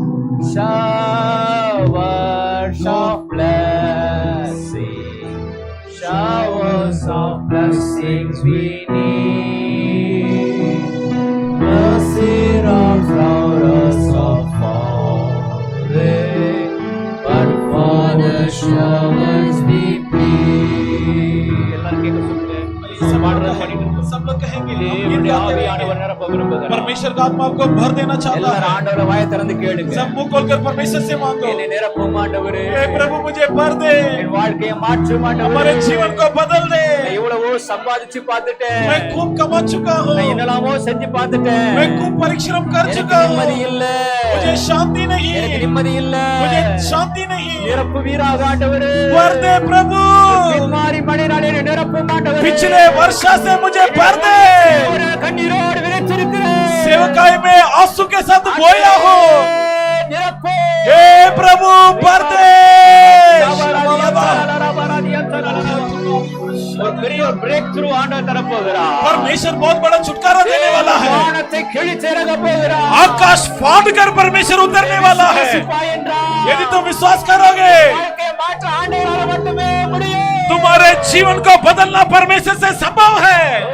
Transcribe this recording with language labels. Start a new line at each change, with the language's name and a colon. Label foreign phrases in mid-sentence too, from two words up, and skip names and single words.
English: showers of blessing, showers of blessings we need, mercy drops round us are falling, but for the showers we plead.
Tamil: எல்லாரும் கேட்க சொல்லுங்க.
Hindi: सब लोग कहेंगे,
Tamil: தேவனுடைய ஆவியானவர் நிரப்ப விரும்புகிறார்.
Hindi: परमेश्वर का आत्मा आपको भर देना चाहता
Tamil: எல்லாரும்
Hindi: है।
Tamil: ஆண்டவரை வாயை திறந்து கேளுங்க.
Hindi: सब मुंह खोलकर परमेश्वर से मांगो,
Tamil: என்னை நிரப்பும் ஆண்டவரே,
Hindi: हे प्रभु मुझे भर दे,
Tamil: என் வாழ்க்கையை மாற்றும்
Hindi: हमारे
Tamil: ஆண்டவரே.
Hindi: जीवन को बदल दे।
Tamil: நான் எவ்வளவோ சம்பாதிச்சு பார்த்துட்டேன்,
Hindi: मैं खूब कमा चुका हूँ,
Tamil: நான் என்னெல்லாமோ செஞ்சு பார்த்துட்டேன்,
Hindi: मैं खूब परिश्रम कर
Tamil: எனக்கு
Hindi: चुका हूँ,
Tamil: நிம்மதி இல்ல,
Hindi: मुझे शांति
Tamil: எனக்கு
Hindi: नहीं,
Tamil: நிம்மதி இல்ல.
Hindi: मुझे शांति नहीं।
Tamil: நிரப்பு வீராக ஆண்டவரே,
Hindi: भर दे प्रभु,
Tamil: பின்மாறி மழையினாலே என்னை நிரப்பும் ஆண்டவரே.
Hindi: पिछले वर्षा से मुझे भर दे।
Tamil: ஒரு கண்ணீரோடு விதைச்சிருக்கிறேன்,
Hindi: सेवकाई में आंसू के साथ बोया हो,
Tamil: நிரப்பு.
Hindi: हे प्रभु भर दे।
Tamil: ஒரு பெரிய
English: break through
Tamil: ஆண்டவர் தரப்போகிறார்.
Hindi: परमेश्वर बहुत बड़ा छुटकारा देने वाला है।
Tamil: வானத்தை
Hindi: आकाश फाड़ कर परमेश्वर उतरने वाला है। यदि तुम विश्वास करोगे तुम्हारे जीवन को बदलना परमेश्वर से संभव है।